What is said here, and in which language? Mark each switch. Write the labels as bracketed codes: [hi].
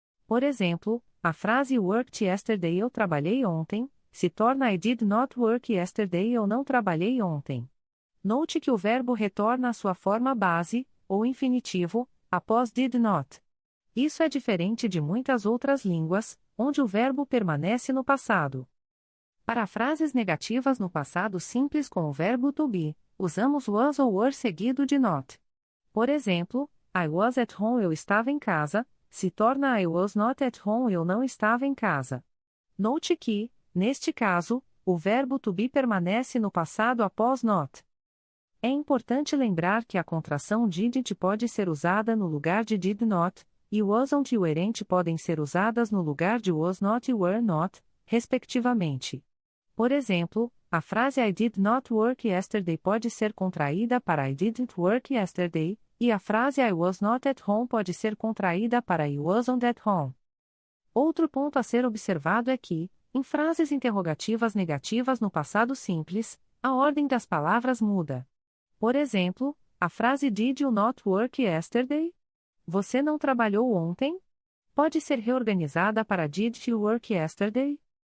[pt] Por exemplo, a frase worked yesterday, eu trabalhei ontem, se torna [en] I did not work yesterday, [pt] eu não trabalhei ontem. Note que o verbo retorna à sua forma base, ou infinitivo, após did not. Isso é diferente de muitas outras línguas, onde o verbo permanece no passado. Para frases negativas no passado simples com o verbo to be, usamos was ou were seguido de not. Por exemplo, [en] I was at home, [pt] eu estava em casa, se torna [en] I was not at home, [pt] eu não estava em casa. Note que, neste caso, o verbo to be permanece no passado após not. É importante lembrar que a contração didn't pode ser usada no lugar de did not, e wasn't e weren't podem ser usadas no lugar de was not e were not, respectivamente. Por exemplo, a frase [en] I did not work yesterday pode ser contraída para I didn't work yesterday, e a frase I was not at home pode ser contraída para I wasn't at home. [pt] Outro ponto a ser observado é que, em frases interrogativas negativas no passado simples, a ordem das palavras muda. Por exemplo, a frase [en] Did you not work yesterday? [pt] Você não trabalhou ontem? Pode ser reorganizada para [en] Did you work yesterday?